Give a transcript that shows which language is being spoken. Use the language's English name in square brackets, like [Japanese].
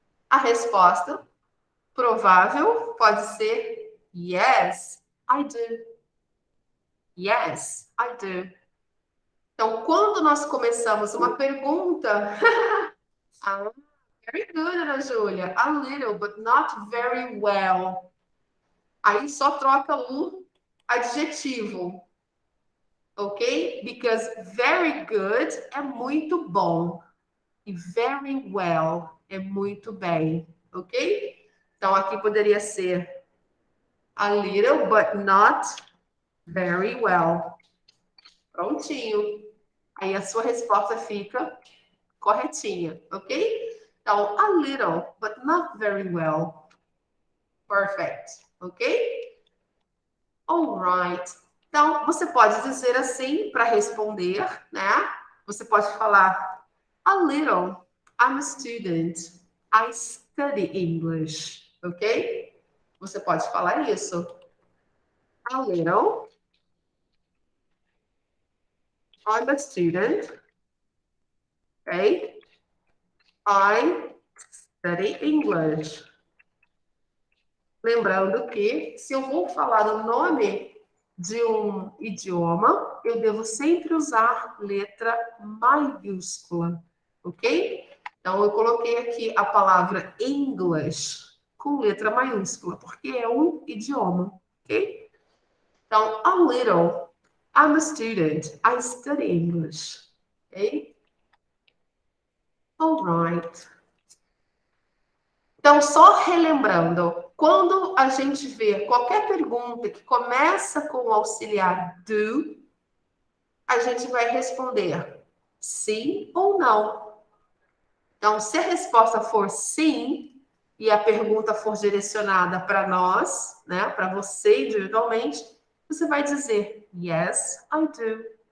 [Portuguese] A resposta provável pode ser [English] yes, I do. Yes, I do. [Portuguese] Então, quando nós começamos uma pergunta, ah, [English] very good, [Portuguese] Ana Júlia. [English] A little, but not very well. [Portuguese] Aí só troca o adjetivo. Ok? [English] Because very good [Portuguese] é muito bom. E [English] very well [Portuguese] é muito bem. Ok? Então, aqui poderia ser [English] a little, but not very well. [Portuguese] Prontinho. Aí a sua resposta fica corretinha, ok? Então, [English] a little, but not very well. Perfect, ok? Alright. [Portuguese] Então, você pode dizer assim para responder, né? Você pode falar, [English] a little, I'm a student, I study English, ok? [Portuguese] Você pode falar isso. [English] A little, I'm a student, ok? I study English. [Portuguese] Lembrando que, se eu vou falar o nome de um idioma, eu devo sempre usar letra maiúscula, ok? Então, eu coloquei aqui a palavra English com letra maiúscula, porque é um idioma, ok? [English] Então, a little, I'm a student, I study English, ok? All right. [Portuguese] Então, só relembrando, quando a gente vê qualquer pergunta que começa com o auxiliar do, a gente vai responder sim ou não. Então, se a resposta for sim, e a pergunta for direcionada para nós, né, para você individualmente, você vai dizer [English] yes, I do.